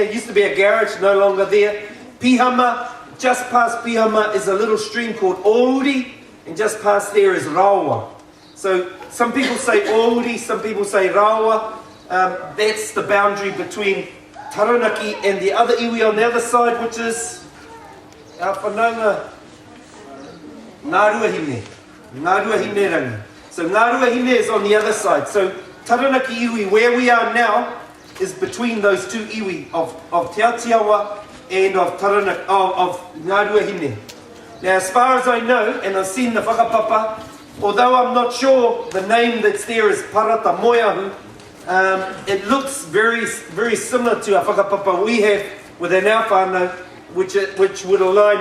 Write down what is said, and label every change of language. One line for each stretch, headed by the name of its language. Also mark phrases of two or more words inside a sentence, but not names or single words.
English: It used to be a garage, no longer there. Pihama, just past Pihama is a little stream called Ouri, and just past there is Rawa. So some people say Ouri, some people say Rawa. That's the boundary between Taranaki and the other iwi on the other side, which is our whanaunga Ngāruahine. Ngāruahine rangi. So Ngāruahine is on the other side. So Taranaki iwi, where we are now, is between those two iwi of Te Atiawa and of Taranaki, of Ngāruahine. Now, as far as I know, and I've seen the whakapapa, although I'm not sure the name that's there is Parata Moeahu, it looks very, very similar to a whakapapa we have within our whānau, which would align.